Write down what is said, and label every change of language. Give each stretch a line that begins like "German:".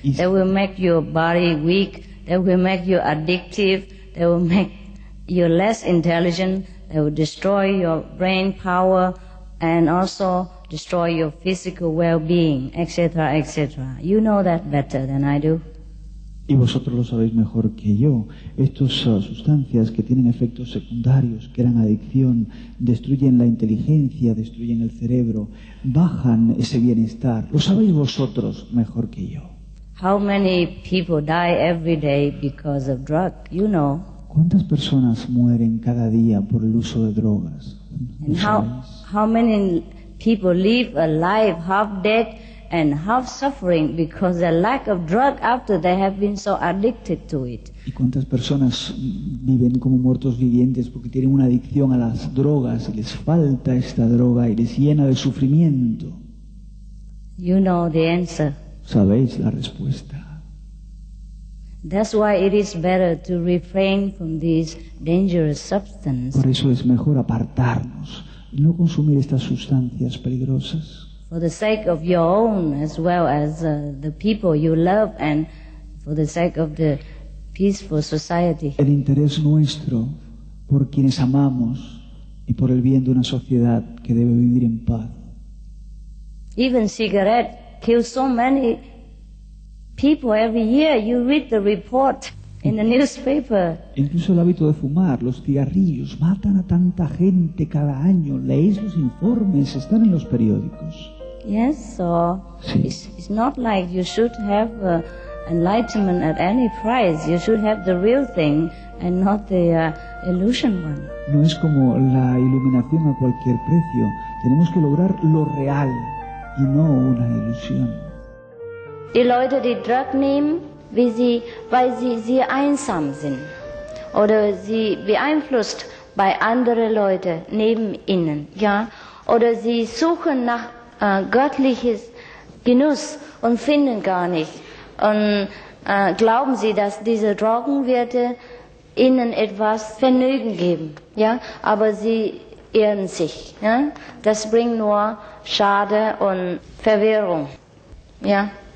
English: They will make your body weak, they will make you addictive, they will make you less intelligent, they will destroy your brain power and also destroy your physical well-being, etc., etc. You know that better than I do.
Spanish: Y vosotros lo sabéis mejor que yo. Estas sustancias que tienen efectos secundarios, crean adicción, destruyen la inteligencia, destruyen el cerebro, bajan ese bienestar. Lo sabéis vosotros mejor que yo.
English: How many people die every day because of drug? You know.
Spanish: ¿Cuántas personas mueren cada día por el uso de drogas?
English: And how many people live a life half dead and half suffering because the lack of drug after they have been so addicted to it.
Spanish: ¿Y cuántas personas viven como muertos vivientes porque tienen una adicción a las drogas y les falta esta droga y les llena de sufrimiento?
English: You know the answer.
Spanish: Sabéis la respuesta.
English: That's why it is better to refrain from these dangerous substances.
Spanish: Por eso es mejor apartarnos y no consumir estas sustancias peligrosas.
English: For the sake of your own as well as the people you love and for the sake of the peaceful society.
Spanish: El interés nuestro por quienes amamos y por el bien de una sociedad que debe vivir en paz.
English: Even cigarette kills so many people every year. You read the report in the newspaper.
Spanish: Incluso el hábito de fumar, los cigarrillos, matan a tanta gente cada año. Leéis los informes, están en los periódicos.
English: Yes, so
Spanish: Sí.
English: it's not like you should have enlightenment at any price. You should have the real thing and not the illusion one.
Spanish: No es como la iluminación a cualquier precio. Tenemos que lograr lo real y no una ilusión.
German: Die Leute, die Drug nehmen, weil sie einsam sind oder sie beeinflusst bei anderen Leuten neben ihnen, ja, oder sie suchen nach göttliches Genuss und finden gar nicht und glauben sie, dass diese Drogen wird ihnen etwas Vergnügen geben, ja, aber sie irren sich, ja, das bringt nur Schade und Verwirrung, ja.